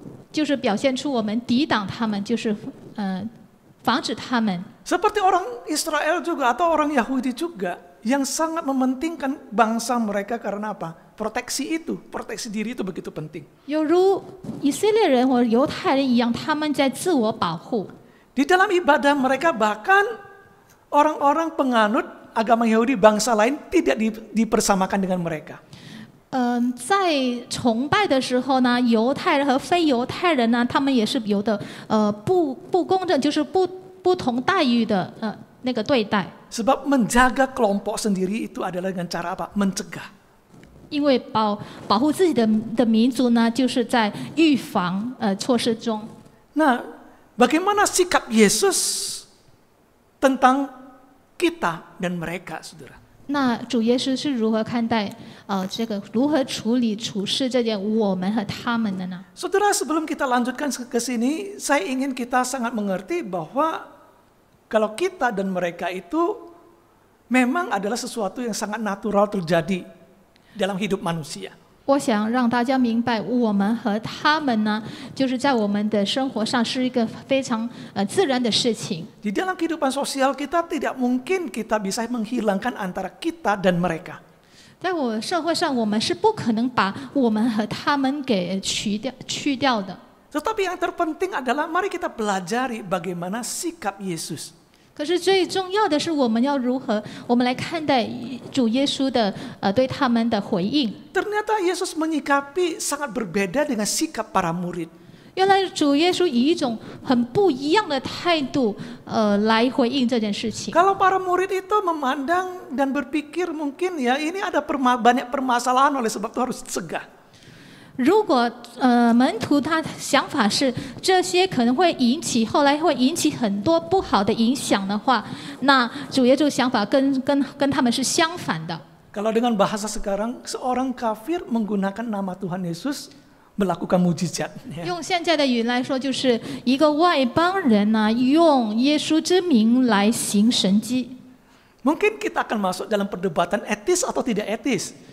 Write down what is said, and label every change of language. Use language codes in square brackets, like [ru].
[zh] 就是表现出我们抵挡他们，就是防止他们。 [id] Seperti orang Israel juga atau orang Yahudi juga yang sangat mementingkan bangsa mereka karena apa? Proteksi diri itu begitu penting. [zh] 有如以色列人或犹太人一样，他们在自我保护。 [id] Di dalam ibadah mereka bahkan orang-orang penganut agama Yahudi bangsa lain tidak dipersamakan dengan mereka. [zh] 在崇拜的时候呢，犹太人和非犹太人呢，他们也是有的不公正，就是不同待遇的那个对待。 [id] Sebab menjaga kelompok sendiri itu adalah dengan cara apa? Mencegah. [zh] 因为保护自己的民族呢，就是在预防措施中。 [id] Nah, bagaimana sikap Yesus tentang kita dan mereka, saudara? [zh] 那主耶稣是如何看待这个如何处事这件我们和他们的呢？ [id] Saudara, sebelum kita lanjutkan ke sini, saya ingin kita sangat mengerti bahwa kalau kita dan mereka itu memang adalah sesuatu yang sangat natural terjadi dalam hidup manusia. [zh] 我想让大家明白，我们和他们呢，就是在我们的生活上是一个非常自然的事情。 [id] Di dalam kehidupan sosial kita tidak mungkin kita bisa menghilangkan antara kita dan mereka. [zh] 在我社会上，我们是不可能把我们和他们给去掉的。 [id] Tetapi yang terpenting adalah mari kita pelajari bagaimana sikap Yesus. [zh] 可是最重要的是，我们要如何，我们来看待主耶稣的对他们的回应。 [id] Ternyata Yesus menyikapi sangat berbeda dengan sikap para murid. [zh] 原来主耶稣以一种很不一样的态度，来回应这件事情。 [id] Kalau para murid itu memandang dan berpikir mungkin ya ini ada banyak permasalahan oleh sebab itu harus cegah. [zh] 如果门徒他想法是这些可能会后来会引起很多不好的影响的话，那主耶稣想法跟他们是相反的。 [id] Kalau dengan bahasa sekarang, seorang kafir menggunakan nama Tuhan Yesus melakukan mujizat. [zh] 用现在的语言来说，就是一个外邦人呢，用耶稣之名来行神迹。 [id] Mungkin kita akan masuk dalam perdebatan etis atau tidak etis.